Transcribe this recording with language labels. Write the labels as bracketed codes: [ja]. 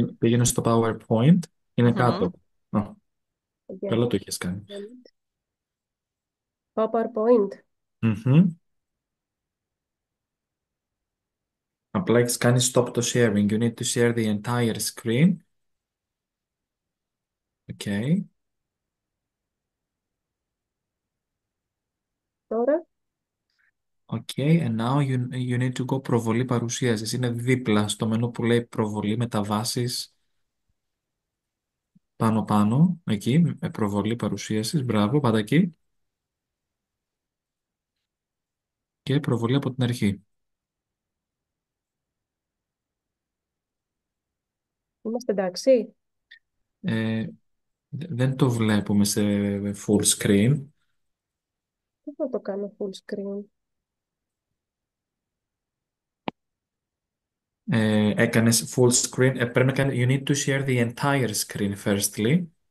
[el] Πήγαινε στο PowerPoint, είναι κάτω. Καλά το έχεις κάνει. PowerPoint. Απλά έχεις κάνει stop το sharing. [en] You need to share the entire screen. Okay. [el] Τώρα. [en] Okay, and now you need to go [el] προβολή παρουσίασης. Είναι δίπλα στο μενού που λέει προβολή μεταβάσεις. Πάνω, εκεί, προβολή παρουσίασης. Μπράβο, πάτα εκεί. Και προβολή από την αρχή. Είμαστε εντάξει. Δεν το βλέπουμε σε full screen. Πώς θα το κάνω full screen? Έκανες full screen. Πρέπει να κάνεις, [en] you need to share the entire screen firstly.